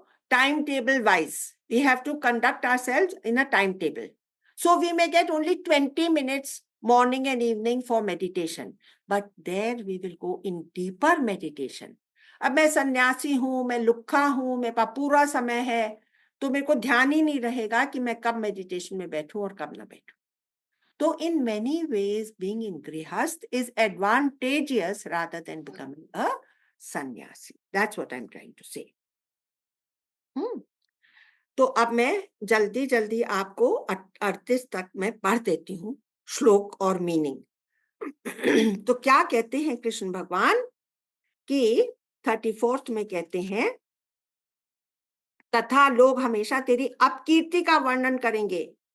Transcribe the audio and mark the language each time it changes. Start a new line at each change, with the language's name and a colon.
English: timetable wise. We have to conduct ourselves in a timetable. So we may get only 20 minutes morning and evening for meditation, but there we will go in deeper meditation.
Hindi: अब मैं सन्यासी हूं, मैं लुक्खा हूं, मेरे पास पूरा समय है, तो मेरे को ध्यान ही नहीं रहेगा कि मैं कब मेडिटेशन में बैठूं और कब ना बैठूं.
English: So in many ways, being in grihast is advantageous rather than becoming a sannyasi. That's what I'm trying to say.
Hindi: तो अब मैं जल्दी जल्दी आपको 38 तक मैं पढ़ देती हूँ श्लोक और मीनिंग. तो क्या कहते हैं कृष्ण भगवान कि 34th में कहते हैं, तथा लोग हमेशा तेरी अपकीर्ति का वर्णन करेंगे.